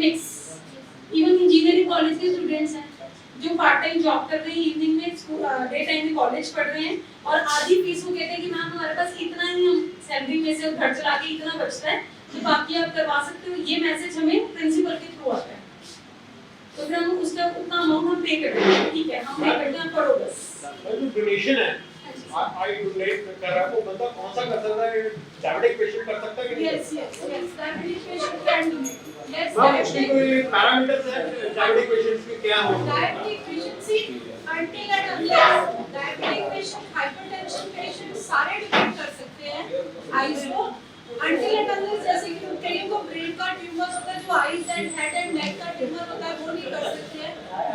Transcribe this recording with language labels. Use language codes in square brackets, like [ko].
[hi] Mix, even engineering college के students हैं जो पार्ट टाइम जॉब कर रहे हैं, इवनिंग में डे टाइम में कॉलेज पढ़ रहे हैं, और आधी फीस वो कहते हैं कि मैम हमारे पास इतना ही, हम सैलरी में से घर चला के इतना बचता है, तो बाकी आप करवा सकते हो। ये मैसेज हमें प्रिंसिपल के थ्रू आता है, तो फिर हम उसका उतना अमाउंट हम पे करते हैं, ठीक है हम पे करते हैं, पढ़ो बस। जो डोनेशन है, आई डोनेट कर रहा है, वो बंदा कौन सा कर सकता है? डायबिटिक पेशेंट कर सकता है कि नहीं? [en] Yes, diabetic patient can donate. Yes, [hi] हाँ, उसके [en] diabetic [hi] कोई पैरामीटर्स हैं डायबिटिक पेशेंट्स के क्या होंगे? [en] diabetic patient see until and unless diabetic patient, hypertension patient [hi] सारे डिपेंड कर सकते हैं आईज को, [en] until and unless [hi] जैसे कि कईयों को ब्रेन का ट्यूमर होता है, जो eyes and head and neck का ट्यूमर होता है, वो नहीं कर सकते हैं।